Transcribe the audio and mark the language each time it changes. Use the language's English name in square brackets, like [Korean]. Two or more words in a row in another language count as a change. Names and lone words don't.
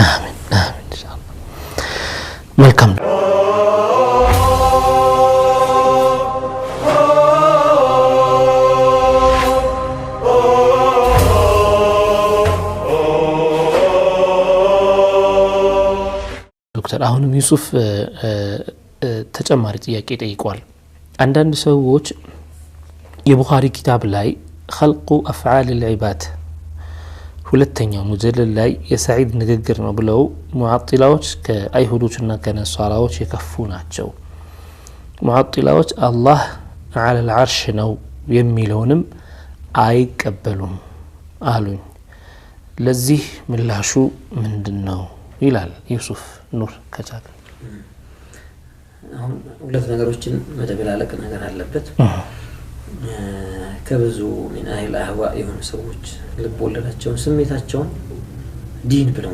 [Amharic] አሜን ኢንሻአላህ መልካም ዶክተር አሁንም ዩሱፍ ተጨማሪ ጥያቄ ጠይቋል አንዳንድ ሰዎች የቡኻሪ ኪታብ ላይ [Arabic] خلق افعال العباد [Amharic] ሁለተኛው ሙጀለል ላይ የሰዒድ ንግግር ነው ብለው ሙዓጢላዎች ከአይሁዶችና ከነሷራዎች የከፉ ናቸው ሙዓጢላዎች አላህ [Arabic] على العرش [Amharic] ነው የሚለውንም አይቀበሉም አሉኝ ለዚህ ምላሹ ምንድነው ይላል ዩሱፍ ኑር ከቻለ። አሁን ሁለት ነገሮችን መደበላለቅ ነገር አለበት። ከብዙ ምን አይል አህዋ የሆኑ ሰዎች ልብ ወለዳቸውን ስሜታቸውን ዲን ብለው